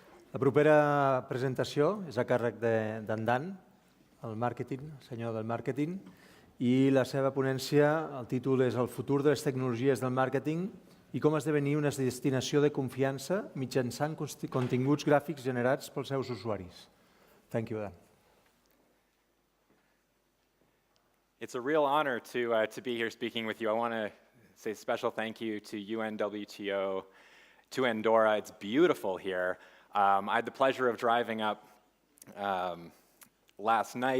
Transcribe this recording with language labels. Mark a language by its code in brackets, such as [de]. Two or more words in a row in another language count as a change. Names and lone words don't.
[ca] La propera presentació és a càrrec d'en Dan, el màrqueting, senyor del màrqueting, i la seva ponència, el títol és El futur de les tecnologies del màrqueting i com esdevenir una destinació de confiança mitjançant continguts gràfics generats pels seus usuaris. [en] Thank you, Dan. It's a real honor to be here speaking with you. I want to say a special thank you to UNWTO, to Andorra. It's beautiful here. I had the pleasure of driving up last night.